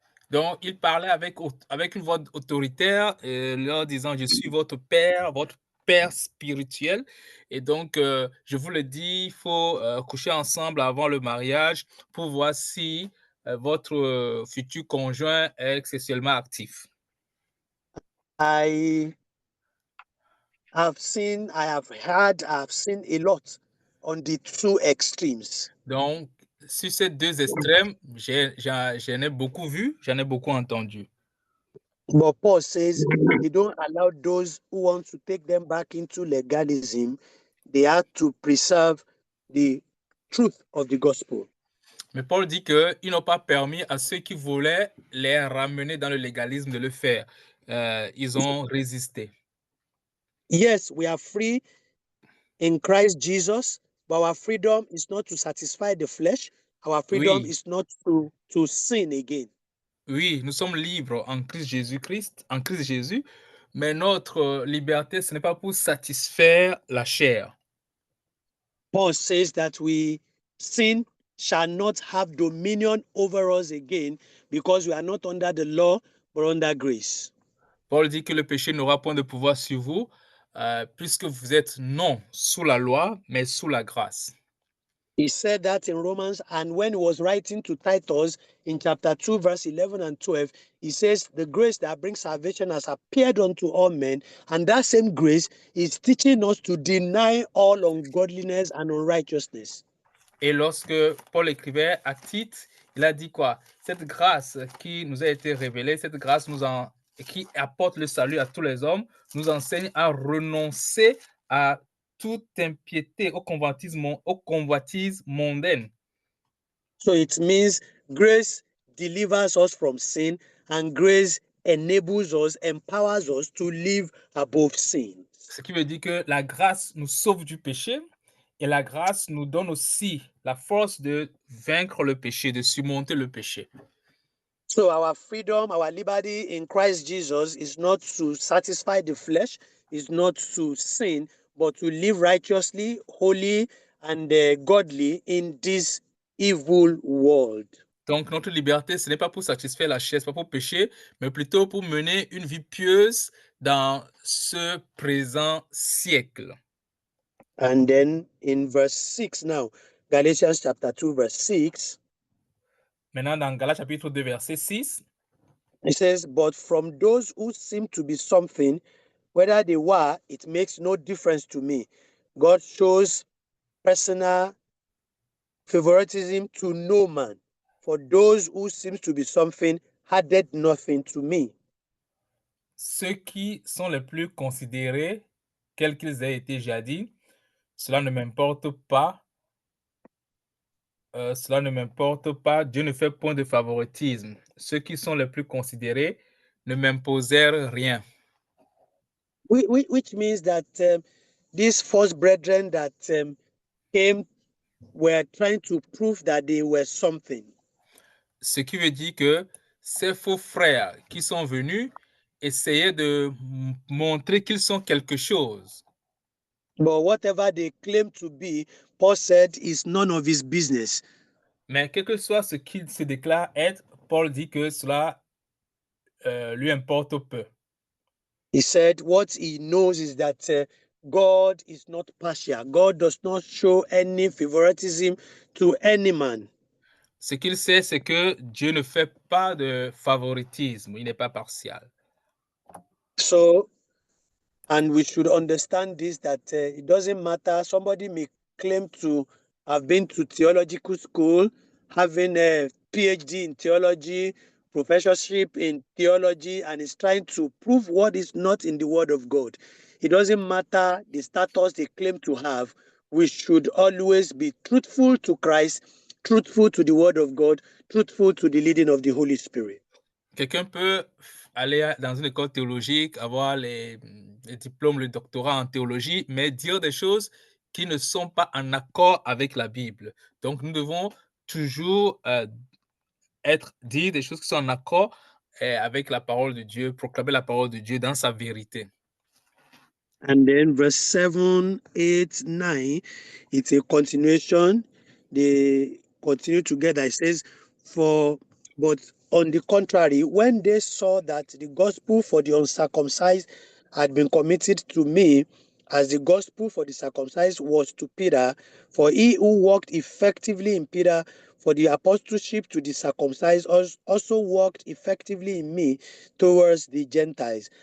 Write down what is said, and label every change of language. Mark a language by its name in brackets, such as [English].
[French] Donc, il parlait avec une voix autoritaire, leur disant, je suis votre père spirituel. Et donc, je vous le dis, il faut coucher ensemble avant le mariage pour voir si votre futur conjoint est sexuellement actif. [English] I have seen a lot on the two extremes. [French] Donc, sur ces deux extrêmes, j'en ai beaucoup vu, j'en ai beaucoup entendu. [English] But Paul says they don't allow those who want to take them back into legalism. They have to preserve the truth of the gospel. [French] Mais Paul dit qu'ils n'ont pas permis à ceux qui voulaient les ramener dans le légalisme de le faire. Ils ont résisté. [English] Yes, we are free in Christ Jesus, but our freedom is not to satisfy the flesh. Our freedom [French] Oui. [English] is not to sin again. [French] Oui, nous sommes libres en Christ Jésus, mais notre liberté, ce n'est pas pour satisfaire la chair. [English] Paul says that sin shall not have dominion over us again because we are not under the law, but under grace. [French] Paul dit que le péché n'aura point de pouvoir sur vous, puisque vous êtes non sous la loi, mais sous la grâce. [English] He said that in Romans, and when he was writing to Titus in chapter 2, verse 11 and 12, he says, the grace that brings salvation has appeared unto all men, and that same grace is teaching us to deny all ungodliness and unrighteousness. [French] Et lorsque Paul écrivait à Tite, il a dit quoi? Cette grâce qui nous a été révélée, cette grâce qui apporte le salut à tous les hommes, nous enseigne à renoncer à toute impiété, aux convoitises mondaines. [English] So it means grace delivers us from sin, and grace enables us, empowers us to live above sin. [French] Ce qui veut dire que la grâce nous sauve du péché et la grâce nous donne aussi la force de vaincre le péché, de surmonter le péché. [English] So our freedom, our liberty in Christ Jesus is not to satisfy the flesh, is not to sin, but to live righteously, holy, and godly in this evil world. [French] Donc notre liberté, ce n'est pas pour satisfaire la chair, ce n'est pas pour pécher, mais plutôt pour mener une vie pieuse dans ce présent siècle. [English] And then in verse 6 now, Galatians chapter 2, verse 6, [French] Maintenant, dans Galates chapitre 2, verset 6, [English] it says, "But from those who seem to be something, whether they were, it makes no difference to me. God shows personal favoritism to no man. For those who seem to be something added nothing to me." [French] ceux qui sont les plus considérés, quels qu'ils aient été jadis, cela ne m'importe pas. Cela ne m'importe pas, Dieu ne fait point de favoritisme. Ceux qui sont les plus considérés ne m'imposèrent rien. [English] Which means that these false brethren that came were trying to prove that they were something. [French] Ce qui veut dire que ces faux frères qui sont venus essayaient de montrer qu'ils sont quelque chose. [English] But whatever they claim to be, Paul said, is none of his business. [French] Mais quel que soit ce qu'ils se déclarent être, Paul dit que cela lui importe peu. [English] He said what he knows is that God is not partial. God does not show any favoritism to any man. [French] Ce qu'il sait, c'est que Dieu ne fait pas de favoritisme, il n'est pas partial. [English] So, and we should understand this, that it doesn't matter. Somebody may claim to have been to theological school, having a PhD in theology, professorship in theology, and is trying to prove what is not in the Word of God. It doesn't matter the status they claim to have. We should always be truthful to Christ, truthful to the Word of God, truthful to the leading of the Holy Spirit. [French] Quelqu'un peut aller dans une école théologique, avoir les diplômes, le doctorat en théologie, mais dire des choses qui ne sont pas en accord avec la Bible. Donc, nous devons toujours dire des choses qui sont en accord avec la parole de Dieu, proclamer la parole de Dieu dans sa vérité. [English] And then verse 7, 8, 9, it's a continuation. They continue together. It says, but on the contrary, when they saw that the gospel for the uncircumcised had been committed to me, as the gospel for the circumcised was to Peter, for he who worked effectively in Peter for the apostleship to the circumcised also worked effectively in me towards the Gentiles.